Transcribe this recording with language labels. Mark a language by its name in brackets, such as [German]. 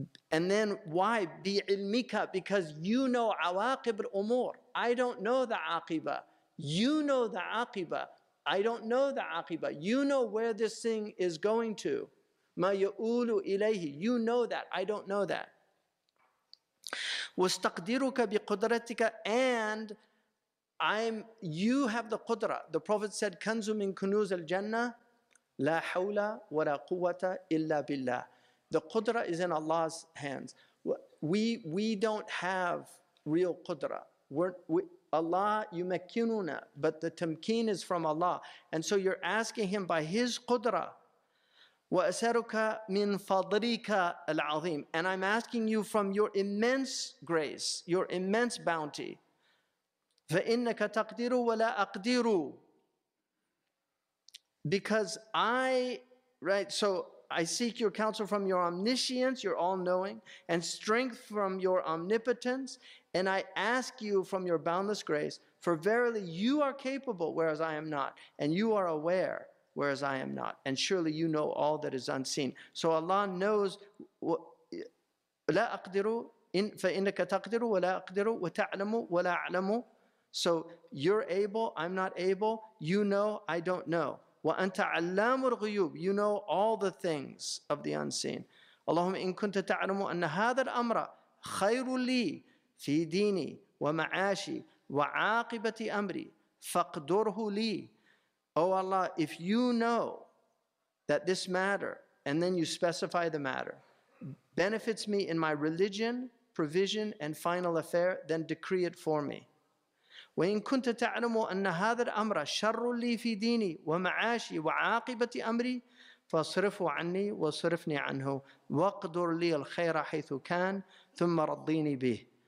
[English] And then why? [Arabic] بِعِلْمِكَ, [English] because you know [Arabic] عواقب الأمور. [English] I don't know the عاقبة. You know the عاقبة. I don't know the عاقبة. You know where this thing is going to. [Arabic] مَا يَؤُولُ إِلَيْهِ. [English] You know that. I don't know that. [Arabic] وَاسْتَقْدِرُكَ بِقُدْرَتِكَ, [English] and you have the qudra. The Prophet said, [Arabic] "Kanzu min kunuz al jannah, la hawla wa la quwwata illa billah." [English] The qudra is in Allah's hands. We don't have real qudra. [Arabic] Allah yumakkinuna, [English] but the tamkeen is from Allah. And so you're asking Him by His qudra. [Arabic] Wa asaruka min fadrika al-azim. [English] And I'm asking you from your immense grace, your immense bounty. [Arabic] فَإِنَّكَ تَقْدِرُ وَلَا أَقْدِرُ. [English] Because so I seek your counsel from your omniscience, your all-knowing, and strength from your omnipotence, and I ask you from your boundless grace, for verily you are capable, whereas I am not, and you are aware, whereas I am not, and surely you know all that is unseen. So Allah knows, [Arabic] لَا أَقْدِرُ فَإِنَّكَ تَقْدِرُ وَلَا أَقْدِرُ وَتَعْلَمُ وَلَا أَعْلَمُ. [English] So you're able, I'm not able, you know, I don't know. [Arabic] وَأَنْتَ عَلَّامُ الْغُيُوبِ. [English] You know all the things of the unseen. [Arabic] اللهم إن كنت تعلم أن هذا الأمر خير لي في ديني ومعاشي وعاقبة أمري فاقدره لي. [English] Oh Allah, if you know that this matter, and then you specify the matter, benefits me in my religion, provision, and final affair, then decree it for me. [Arabic] وَإِنْ كُنْتَ تَعْلَمُ أَنَّ هَذَا الْأَمْرَ شَرٌّ لِي فِي دِينِي وَمَعَاشِي وَعَاقِبَةِ أَمْرِي فَصْرِفُ عَنِّي وَصْرِفْنِي عَنْهُ وَقْدُرْ لِي الْخَيْرَ حَيْثُ كَانْ ثُمَّ رَضِّينِي بِهِ.